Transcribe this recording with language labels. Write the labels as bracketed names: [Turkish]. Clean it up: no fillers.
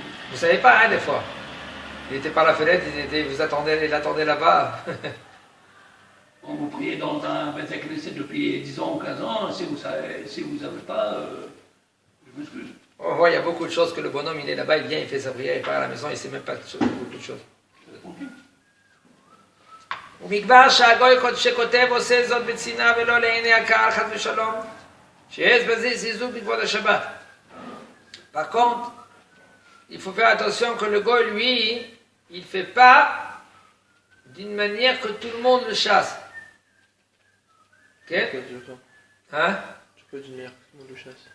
[French] Vous savez pas, hein, des fois. Il était par la fenêtre, il attendait là-bas. On vous priez dans un Beit Knesset depuis 10 ans ou 15 ans, si vous n'avez pas, je m'excuse. On voit, il y a beaucoup de choses que le bonhomme, il est là-bas, il vient, il fait sa prière, il part à la maison, il ne sait même pas beaucoup de choses. [Hebrew] ומגבר שהגוי שכותב עושה זאת בצנעה ולא לעיני הקהל חס ושלום, שיש בזה זלזול בכבוד השבת. [French] Par contre, il faut faire attention que le goy, lui, il ne fait pas d'une manière que tout le monde le chasse. Ok? Hein? Tu peux d'une manière que tout le monde le chasse.